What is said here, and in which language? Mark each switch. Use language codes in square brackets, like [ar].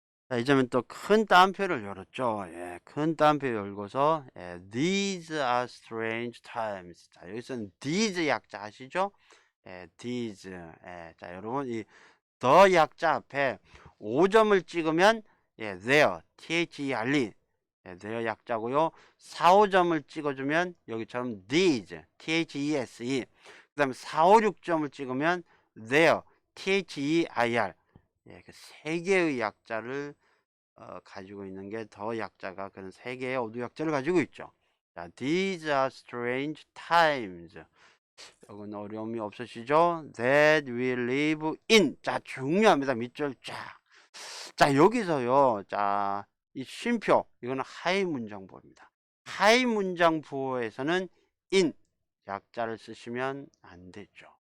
[ko] 자, 이제는 또 큰 따옴표를 열었죠. 큰 따옴표 열고서 [en] These are strange times. [ko] 자, 여기서는 these 약자 아시죠? these. 자, 여러분 이 the 약자 앞에 5점을 찍으면 there, there, there 약자고요. 4, 5점을 찍어주면 여기처럼 these, these. 그 다음에 4, 5, 6점을 찍으면 there, their. 그 세 개의 약자를 가지고 있는 게 더 약자가 그런 세 개의 어두 약자를 가지고 있죠. [en] 자, these are strange times. [ko] 이건 어려움이 없으시죠? [en] That we live in. [ko] 자, 중요합니다. 밑줄 쫙. 자, 여기서요. 자, 이 쉼표. 이거는 하위 문장 부호입니다. 하위 문장 부호에서는 in 약자를 쓰시면 안 되죠.